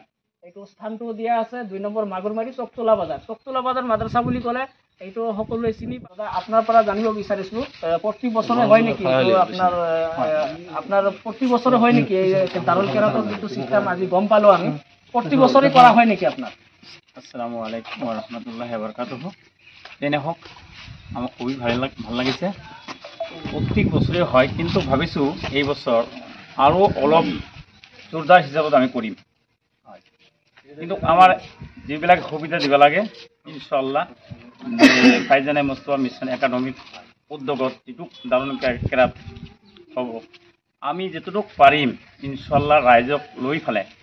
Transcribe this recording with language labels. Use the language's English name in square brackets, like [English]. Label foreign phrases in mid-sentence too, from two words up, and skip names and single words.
[Assamese] এইটো স্থানটো দিয়া আছে 2 নম্বৰ মাগুৰমাৰী চকটোলা বাজাৰ। চকটোলা বাজাৰ মাদ্ৰাছা বুলি ক'লে এইটো সকলোৱে চিনি পায়। আপোনাৰ পৰা জানিব বিচাৰিছোঁ, প্ৰতি বছৰে হয় নেকি আপোনাৰ প্ৰতি বছৰে হয় নেকি এই দাৰুল কিৰাতৰ যিটো চিষ্টেম আজি গম পালোঁ আমি, প্ৰতি বছৰে কৰা হয় নেকি আপোনাৰ? [Arabic] السلام عليكم ورحمة الله وبركاته. [Assamese] তেনে হওক, আমার খুবই ভাল লাগিছে। প্রত্যেক বছরে হয়, কিন্তু ভাবিছোঁ এই বছর আরও অলপ জোরদার হিসাবত আমি কৰিম। কিন্তু আমার যিবিলাক সুবিধা দিব লাগে [Arabic] إن شاء الله [Assamese] ফাইজানে মুস্তাফা মিছন একাডেমির উদ্যোগত যিটো দাৰুল কিৰাত হ'ব, আমি যেতটুক পাৰিম [Arabic] إن شاء الله [Assamese] ৰাইজক লৈ ফেলে।